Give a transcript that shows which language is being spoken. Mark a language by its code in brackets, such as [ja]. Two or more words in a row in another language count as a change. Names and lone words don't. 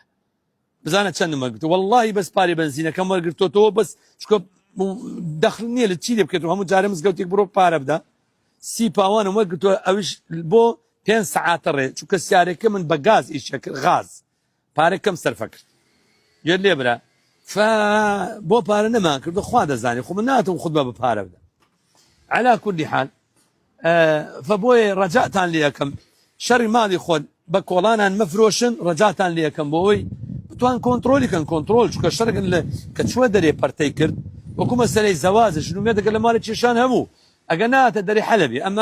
[ckb] بزانە چەندم وەرگرتووە واللهی بەس پارێ بەنزینەکەم وەرگرتووەتەوە بەس چکە دەخل نییە لە چی لێ بکەیتەوە هەموو جارە مزگەوتێک بڕۆ پارە بدە 30 پاوانم وەرگرتووە ئەوش بۆ 5 ساعتە ڕێ چونکە سیارەکە من بە گاز ئیشە کرد غاز پارەکەم سەرفە کرد گوێت لێ برا بۆ پارە نەمان کردو خوا دەزانێ خۆ من ناتوانم خوتبە بە پارە بدەم. [ar] على كل حال [ckb] فبۆیە ڕەجاتان لێ یەکەم شەڕی ماڵی خۆن بە کۆڵانان مەفرۆشن ڕەجاتان لێ یەکەم بۆ ئەوەی بتوان کۆنتڕۆلیکەن کۆنتڕۆل چونکە شەڕگن لە کە چووە دەرێ پەرتەی کرد وەکو مەسەلەی زەواجە ژنومێ دەگەر لە ماڵی کێشان هەموو ئەگە ناتە دەری حەلەبی ئەمما